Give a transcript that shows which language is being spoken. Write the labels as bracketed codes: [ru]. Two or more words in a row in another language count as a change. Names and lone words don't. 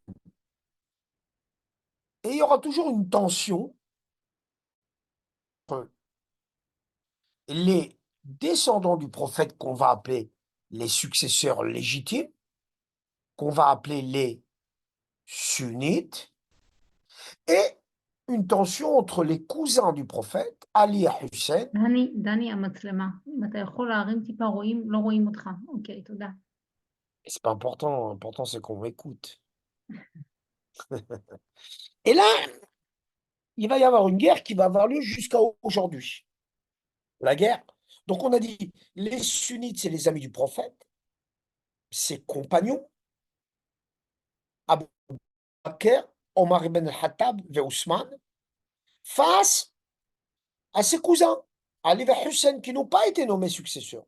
[fr] Et il y aura toujours une tension entre les descendants du prophète qu'on va appeler les successeurs légitimes, qu'on va appeler les sunnites, et une tension entre les cousins du prophète, Ali et Hussein. [he] דני, המצלמה. אם אתה יכול להרים טיפה, לא רואים אותך. אוקיי, תודה. [fr] C'est pas important, l'important c'est qu'on m'écoute. Et là, il va y avoir une guerre qui va avoir lieu jusqu'à aujourd'hui. La guerre. Donc on a dit, les sunnites, c'est les amis du prophète, ses compagnons, Abu Bakr, Omar ibn al-Khattab et Ousmane, face à ses cousins, Ali et Hussein, qui n'ont pas été nommés successeurs.